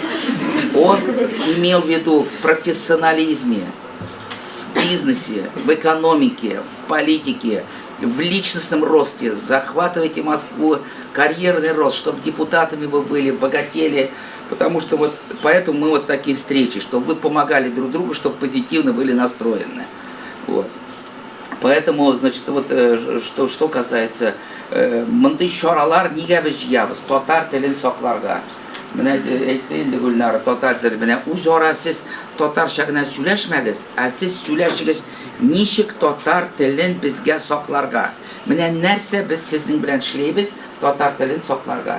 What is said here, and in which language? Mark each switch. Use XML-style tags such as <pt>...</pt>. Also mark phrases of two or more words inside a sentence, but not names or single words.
<ru>Он имел в виду в профессионализме, в бизнесе, в экономике, в политике, в личностном росте, захватывайте Москву, карьерный рост, чтобы депутатами вы были, богатели, потому что вот поэтому мы вот такие встречи, чтобы вы помогали друг другу, чтобы позитивно были настроены. Вот. Поэтому, значит, вот что касается</ru> <tt>мындай чаралар нигә без җыябыз, татар телен сакларга. Менә әйтте инде Гөлнара, татар теле менә үзара сез татарча гына сөйләшмәгез, ә сез сөйләшегез ничек татар телен безгә сакларга. Менә нәрсә без сезнең белән эшләйбез татар телен сакларга.</tt>